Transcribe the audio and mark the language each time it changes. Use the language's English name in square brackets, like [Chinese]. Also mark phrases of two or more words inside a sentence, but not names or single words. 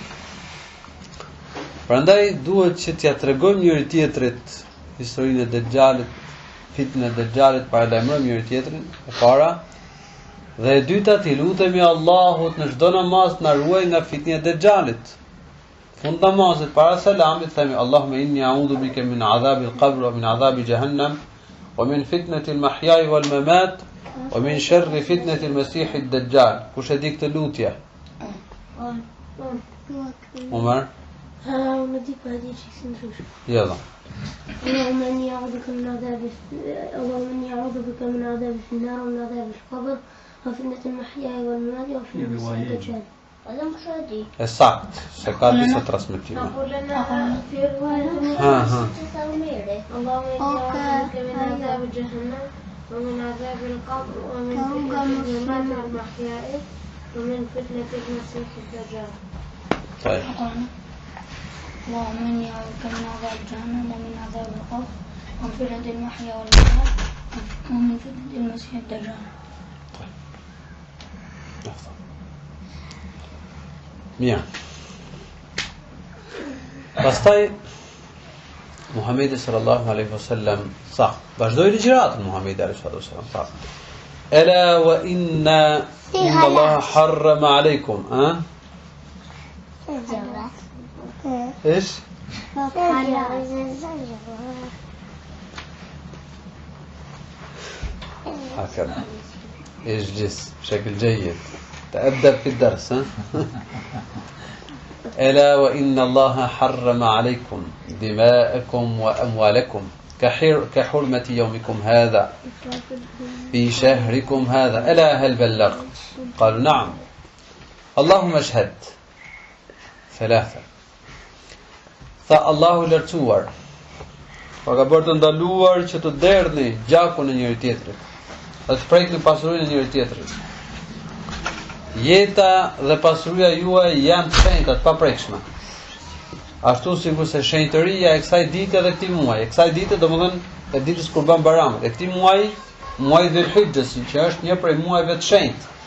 [Albanian] Prandaj duhet që t'ia tregojmë njëri tjetrit historinë e Dejjalit, fitnën e Dejjalit, paralajmërojmë njëri tjetrin e para, dhe e dyta t'i lutemi Allahut në çdo namaz na ruaj nga fitnia e Dejjalit. Fund namazit para selamit themi [Arabic] اللهم إني أعوذ بك من عذاب القبر ومن عذاب جهنم ومن فتنة المحيا والممات ومن شر فتنة المسيح الدجال. [Albanian] Kush e di këtë lutje? Umar? Unë di pa di që kësë ndryshë. Jella. [Arabic] اللهم إني أعوذ بك من عذاب النار ومن عذاب القبر وفتنة المحيا والممات وفتنة المسيح الدجال. ألم شادي. [Albanian] Esakt, se ka disa transmetime. [Arabic] اللهم إني أعوذ بك من عذاب جهنم ومن عذاب القبر ومن فتنة الممات والمحيا ومن فتنة المسيح الدجال. طيب. اللهم إني أعوذ بك من عذاب جهنم ومن عذاب القبر ومن فتنة المحيا والممات ومن فتنة المسيح الدجال. [Albanian] Mirë. Pastaj Muhamedi [Arabic] صلى الله عليه وسلم [Albanian] tha, vazhdoi ligjëratën Muhamedi [Arabic] عليه وسلم [Albanian] tha: [Arabic] "ألا وإن الله حرم عليكم." ايش؟ هكذا اجلس بشكل جيد، تأدب في الدرس. ألا وإن الله حرم عليكم دماءكم وأموالكم كحرمة يومكم هذا في شهركم هذا، ألا هل بلغت؟ قالوا نعم. اللهم اشهد. ثلاثة. [Albanian] فالله lartësuar ka bërë të ndaluar që të derdhni gjakun e njëri tjetrit, të prekni pasurinë e njëri tjetrit. Jeta dhe pasuria juaj janë të shenjta, të paprekshme. Ashtu sikur se shenjtëria e kësaj dite dhe këtij muaji, e kësaj dite domethënë e ditës Kurban Bayramit, e këtij muaji, muaji Dhul-Hijhes, që është një prej muajve të shenjtë.